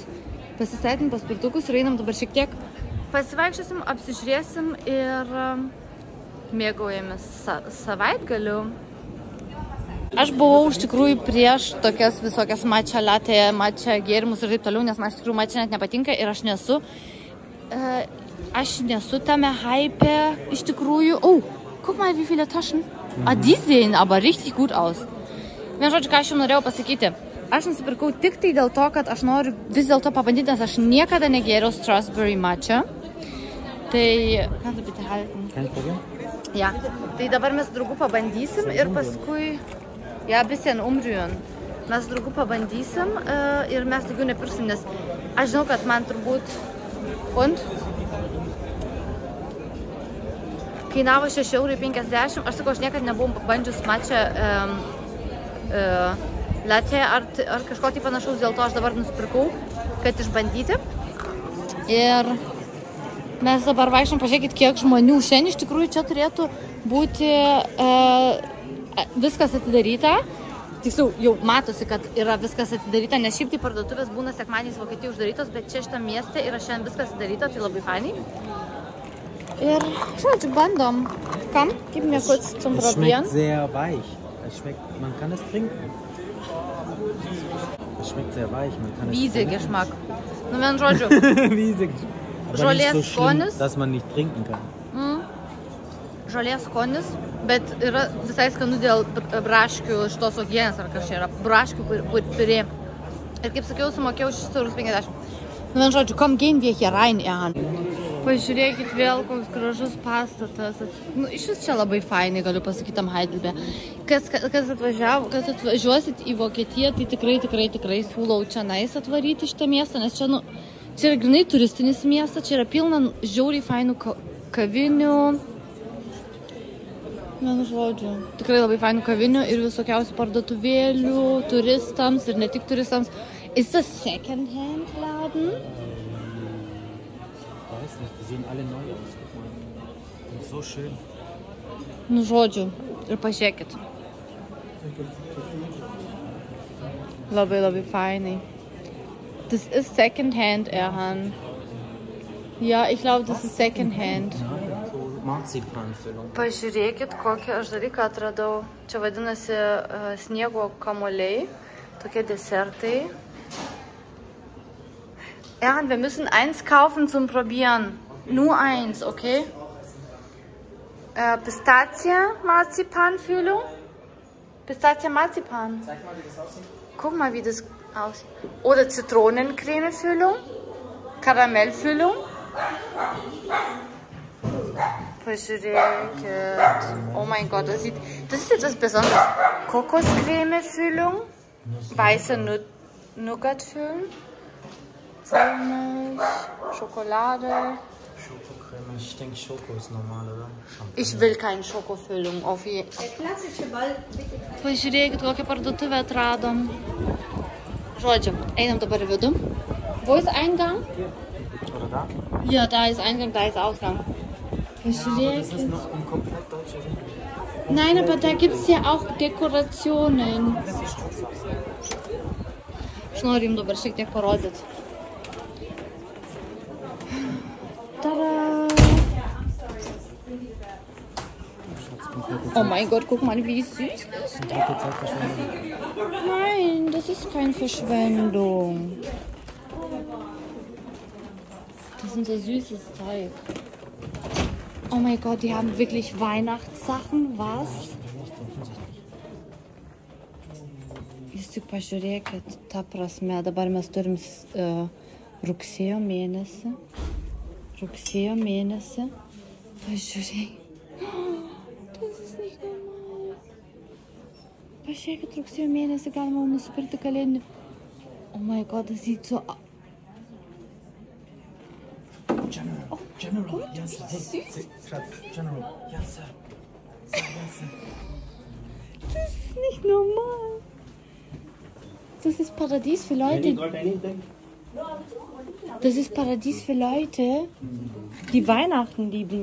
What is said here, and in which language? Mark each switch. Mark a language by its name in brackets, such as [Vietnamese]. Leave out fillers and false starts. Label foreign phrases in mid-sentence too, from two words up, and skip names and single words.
[Lithuanian] Pasistatėm paspirtukus ir einam dabar šiek tiek pasivaikščiosim, apsižiūrėsim ir mėgaujamės savaitgaliu. Aš buvau iš tikrųjų prieš tokias visokias matcha latte, matcha gėrimus ir taip toliau, nes man iš tikrųjų matcha net nepatinka ir aš nesu tame hype iš tikrųjų. [German] Oh, guck mal, wie viele Taschen. Die sehen aber richtig gut aus. [Lithuanian] Vien žodžiu, ką aš jums norėjau pasakyti. Aš nusipirkau tik tai dėl to, kad aš noriu vis dėlto pabandyti, nes aš niekada negėriau [English] strawberry matcha. [Lithuanian] Tai, [German] kannst du bitte halten? Kein Problem. Ja, [Lithuanian] tai dabar mes draugu pabandysim ir paskui, [German] ja, bisschen umrühren. [Lithuanian] Mes draugu pabandysim ir mes daugiau nepirksim, nes aš žinau, kad man turbūt kainavo 6,50 €. Aš sakau, aš niekada nebuvau pabandžius matcha latte ar kažko tai panašaus, dėl to aš dabar nusipirkau, kad išbandyti. Ir mes dabar vaikščiam, pažiūrėkit, kiek žmonių. Šiandien iš tikrųjų čia turėtų būti viskas atidaryta. Tiksliau, jau matosi, kad yra viskas atidaryta, nes šiaip tai parduotuvės būna sekmadieniais Vokietijoje uždarytos, bet čia šitam mieste yra šiandien viskas atidaryta, tai labai fainai. Ir, žodžiu, bandom. [German] Komm, gib mir kurz zum Probieren. Es schmeckt sehr weich. Man kann es trinken. Es schmeckt sehr weich, man kann es Wiese-Geschmack. [Lithuanian] Nu, vien žodžiu. [German] Wiese-Geschmack. Aber [Lithuanian] Žolės [German] nicht so schlimm, [Lithuanian] skonis. [German] dass man nicht trinken kann. [Lithuanian] Žolės skonis, bet yra visai skanu dėl braškių šitos uogienės, ar kas čia yra. Braškių purė. Ir kaip sakiau, sumokėjau 6,50 €. Nu, vien žodžiu, [German] komm, gehen wir hier rein, Erhan. [Lithuanian] Pažiūrėkit vėl, koks gražus pastatas. Nu, iš vis čia labai fainai, galiu pasakyti, tam Heidelberg. Kas atvažiuosit į Vokietiją, tai tikrai siūlau čia atvaryti šitą miestą, nes čia, nu, čia yra grinai turistinis miestas, čia yra pilna žiauriai fainų kavinių. Vienu žodžiu, tikrai labai fainų kavinių ir visokiausių parduotuvėlių turistams ir ne tik turistams. [German] Ist das Second-Hand Laden? weiß nicht, die sehen alle neu aus. Und so schön. [Lithuanian] Nu, žodžiu, ir pažiūrėkit. Labai, labai fainai. [German] Das ist Secondhand, Erhan. Ja, ich glaube, das ist Secondhand. Marzipanfüllung. [Lithuanian] Pažiūrėkit, kokį aš dalyką atradau. Čia vadinasi sniego kamuoliai. Tokie Desertai. [German] Erhan, wir müssen eins kaufen zum Probieren. Nur eins, okay? Pistazie-Marzipanfüllung. Pistazie-Marzipan. Zeig mal, wie das aussieht. Guck mal, wie das aussieht. Oder Zitronencreme-Füllung. Karamellfüllung. Pažiūrėkit. Oh mein Gott, das ist etwas Besonderes. Kokoscreme-Füllung. Weiße Nougat-Füllung. Vollmilch. Schokolade. Schokocreme. Ich denke, Schoko ist normal, oder? Ich will keine Schokofüllung. Auf jeden Fall. [Lithuanian] Pažiūrėkit, kokią parduotuvę atradom. Žodžiu, einam dabar į vidų. [German] Wo ist Eingang? Oder da? Ja, da ist Eingang, da ist Ausgang. Das ist noch ein komplett deutscher Ring. Nein, aber da gibt es ja auch Dekorationen. [Lithuanian] Aš noriu jums dabar šiek tiek parodyti. Tada! [German] Oh mein Gott, guck mal, wie süß ist das. Nein, das ist keine Verschwendung. Das ist so süßes Zeug. Oh mein Gott, die haben wirklich Weihnachtssachen, was? [Lithuanian] Jūs tik pažiūrėkit, ta prasme, dabar mes turim rugsėjo mėnesį. Rugsėjo mėnesį. Pažiūrėk. [German] Das ist nicht normal. [Lithuanian] Pažiūrėkit, rugsėjo mėnesį galima nusipirkti kalėdinį. [German] Oh mein Gott, das sieht so... [English] General, yes, hey, General, yes, sir. [German] Das ist nicht normal. Das ist Paradies für Leute. Das ist Paradies für Leute, die Weihnachten lieben.